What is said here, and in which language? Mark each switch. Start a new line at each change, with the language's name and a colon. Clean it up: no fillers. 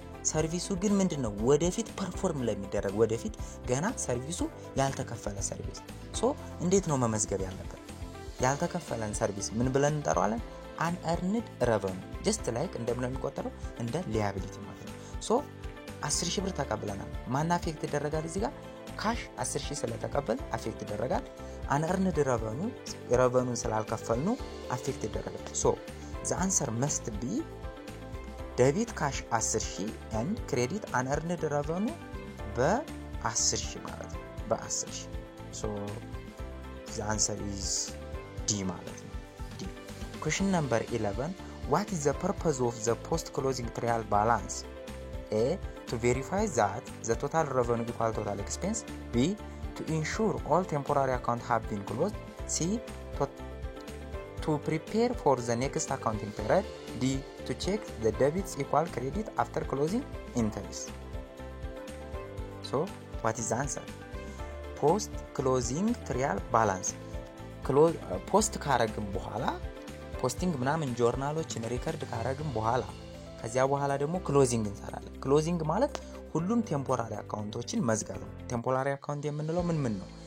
Amharic: ሰርቪሱ ግን ምንድነው ወደፊት ፐርፎርም ለሚደረግ ወደፊት ገና ሰርቪሱ ያልተከፈለ ሰርቪስ። ሶ እንዴት ነው መመዝገብ ያለበት? ያልተከፈለን ሰርቪስ ምን ብለን እንጠራዋለን?
English: unearned revenue. just like
Amharic: እንደምን ነው የሚቆጠረው? እንደ liability ማለት ነው። ሶ 10,000 ብር ተቀብለናል። ማን አፌክት ይደረጋል? እዚህ ጋር ካሽ 10,000 ስለተቀበል አፌክት ይደረጋል። unearned revenue ስላልከፈልነው አፌክት ይደረጋል። ሶ
English: the answer must be debit cash 10,000 and credit unearned revenue
Amharic: በ10,000 ማለት ነው። በ10,000
English: so the answer is D
Amharic: ማለት ነው። D.
English: question number 11. what is the purpose of the post closing trial balance? A. to verify that the total revenue equal total expense. B. to ensure all temporary accounts have been closed. C. to prepare for the next accounting period. D. to check the debits equal credit after closing entries. So what is the answer?
Amharic: post closing trial balance post ካረግን በኋላ ፖስቲንግ ምናምን ጆርናሎችን ሪከርድ ካረግን በኋላ ከዚያ በኋላ ደግሞ ክሎዚንግ እንሰራለን። ክሎዚንግ ማለት ሁሉም ቴምፖራሪ አካውንቶችን መዝጋት ነው። ቴምፖራሪ አካውንት የምንለው ምን ነው?